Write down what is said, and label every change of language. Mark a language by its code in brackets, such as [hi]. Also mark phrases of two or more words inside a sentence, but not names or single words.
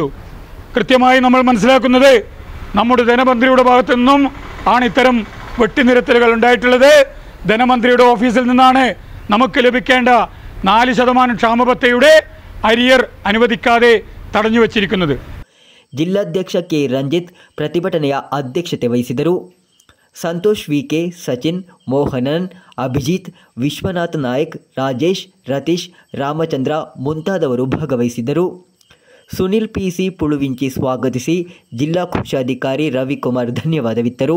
[ml] കൃത്യമായി നമ്മൾ മനസ്സിലാക്കുന്നത് നമ്മുടെ ധനമന്ത്രിയുടെ ഭാഗത്തു നിന്നും ആണ് ഇത്തരം വെട്ടിനിരത്തലുകൾ ഉണ്ടായിട്ടുള്ളത്. ധനമന്ത്രിയുടെ ഓഫീസിൽ നിന്നാണ് നമുക്ക് ലഭിക്കേണ്ട 4% ക്ഷാമബത്തയുടെ അരിയർ അനുവദിക്കാതെ തടഞ്ഞു വച്ചിരിക്കുന്നത്. [kn] ಜಿಲ್ಲಾಧ್ಯಕ್ಷ ಕೆ ರಂಜಿತ್ ಪ್ರತಿಭಟನೆಯ ಅಧ್ಯಕ್ಷತೆ ವಹಿಸಿದರು. ಸಂತೋಷ್ ವಿಕೆ, ಸಚಿನ್, ಮೋಹನನ್, ಅಭಿಜಿತ್, ವಿಶ್ವನಾಥ್ ನಾಯಕ್, ರಾಜೇಶ್, ರತೀಶ್, ರಾಮಚಂದ್ರ ಮುಂತಾದವರು ಭಾಗವಹಿಸಿದ್ದರು. ಸುನಿಲ್ ಪಿಸಿ ಪುಳುವಿಂಚಿ ಸ್ವಾಗತಿಸಿ ಜಿಲ್ಲಾ ಕೋಶಾಧಿಕಾರಿ ರವಿಕುಮಾರ್ ಧನ್ಯವಾದವಿತ್ತರು.